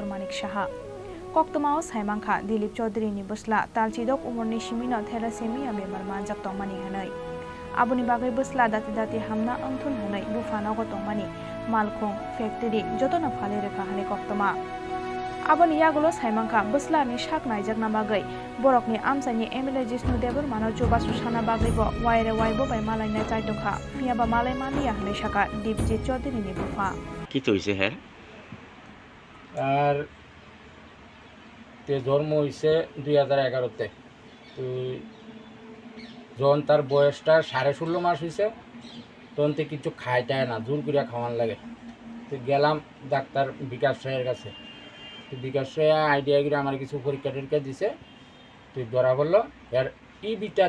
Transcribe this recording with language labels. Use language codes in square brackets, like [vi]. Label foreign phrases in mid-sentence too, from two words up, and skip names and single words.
[trp] Manik Saha Koktomao saimangkha Dilip Chaudhary ni busla talchidok umurni simino thalassemia bemar manjak tongmani hanai aboni bagai busla dati hamna angthun hanai bufana go tongmani malkhong factory jotona phale rekha hanai koktoma aboni yagulo saimangkha busla ni shak naijak na bagai borokni amsani MLA Jisnu Debor mano jobasu sana bagai bo waire waibo bai malai na chaitokha phiaba malai mania hanai shaka Dipjit Chaudhary ni bufa [bn] কি তো হইছে হে আর জন্ম হয়েছে 2011-তে তো যখন তার বয়সটা 16.5 মাস হয়েছে তখন তো কিছু খাইটায় না জোর করে খাওয়ান লাগে তো গেলাম ডাক্তার বিকাশ রায়ের কাছে তো বিকাশ রায় আইডিয়া করে আমার কিছু পরীক্ষা টরীক্ষা দিছে তো ধরা পড়লো এর ইবিটা